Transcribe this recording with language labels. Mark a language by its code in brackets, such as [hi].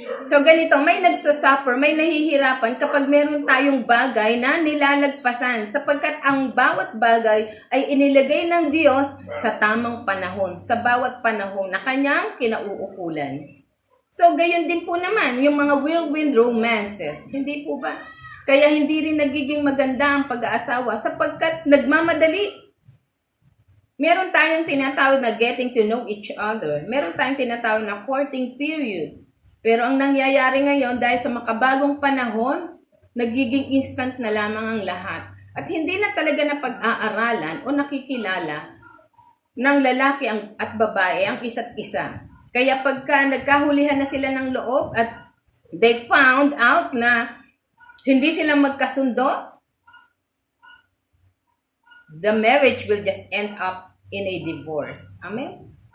[tl] So ganito, may nagsasuffer, may nahihirapan kapag meron tayong bagay na nilalagpasan sapagkat ang bawat bagay ay inilagay ng Diyos sa tamang panahon, sa bawat panahon na kanyang kinauukulan. So gayon din po naman yung mga whirlwind romances. Hindi po ba? Kaya hindi rin nagiging maganda ang pag-aasawa sapagkat nagmamadali. Meron tayong tinatawag na [en] getting to know each other. [tl] Meron tayong tinatawag na courting period. Pero ang nangyayari ngayon dahil sa makabagong panahon, nagiging instant na lamang ang lahat. At hindi na talaga na pag-aaralan o nakikilala ng lalaki at babae ang isa't isa. Kaya pagka nagkahulihan na sila ng loob at [en] they found out [tl] na hindi sila magkasundo, [en] the marriage will just end up in a divorce. [tl] Amen?